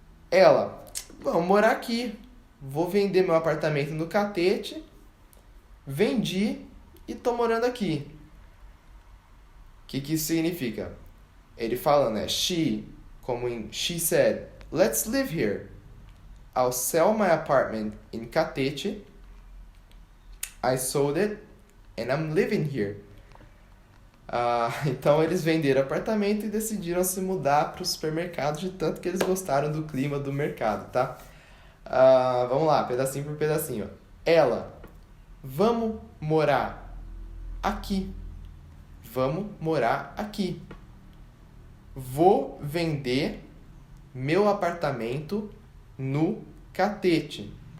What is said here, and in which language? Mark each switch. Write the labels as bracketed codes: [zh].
[pt] Ela, vamos morar aqui. Vou vender meu apartamento no Catete. Vendi e tô morando aqui. O que isso significa? Ele falando, né? She, como em [en] she said, let's live here. I'll sell my apartment in Catete. I sold it and I'm living here. [pt] Então eles venderam apartamento e decidiram se mudar para o supermercado de tanto que eles gostaram do clima do mercado, tá? Vamos lá, pedacinho por pedacinho. Ela, vamos morar aqui. Vamos morar aqui. Vou vender meu apartamento no Catete.